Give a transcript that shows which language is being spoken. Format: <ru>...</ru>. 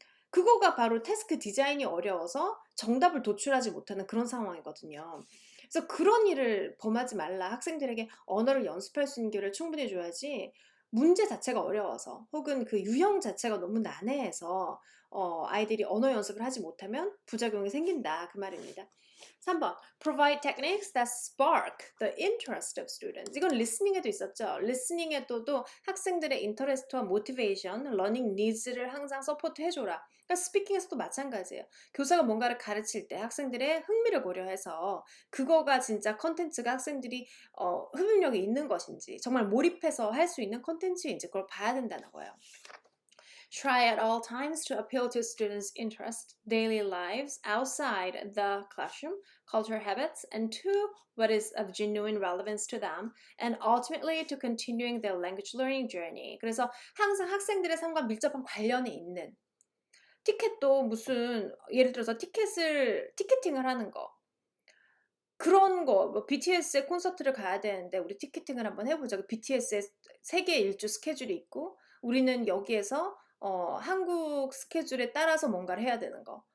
<ko>그거가 바로 태스크 디자인이 어려워서 정답을 도출하지 못하는 그런 상황이거든요. 그래서 그런 일을 범하지 말라. 학생들에게 언어를 연습할 수 있는 기회를 충분히 줘야지 문제 자체가 어려워서 혹은 그 유형 자체가 너무 난해해서 아이들이 언어 연습을 하지 못하면 부작용이 생긴다. 그 말입니다. 3번.</ko> <en>Provide techniques that spark the interest of students.</en> <ko>이건 리스닝에도 있었죠. 리스닝에도 학생들의 인터레스트와 모티베이션, 러닝 니즈를 항상 서포트 해줘라. 그러니까 스피킹에서도 마찬가지예요. 교사가 뭔가를 가르칠 때 학생들의 흥미를 고려해서 그거가 진짜 컨텐츠가 학생들이 흡입력이 있는 것인지 정말 몰입해서 할 수 있는 컨텐츠인지 그걸 봐야 된다는 거예요.</ko> <en>Try at all times to appeal to students' interests, daily lives outside the classroom, culture habits, and to what is of genuine relevance to them, and ultimately to continuing their language learning journey.</en> <ko>그래서 항상 학생들의 삶과 밀접한 관련이 있는 티켓도 무슨 예를 들어서 티켓팅을 하는 거 그런 거, 뭐 BTS의 콘서트를 가야 되는데 우리 티켓팅을 한번 해보자. 그 BTS의 세계 일주 스케줄이 있고 우리는 여기에서 한국 스케줄에 따라서 뭔가를 해야 되는 거.</ko>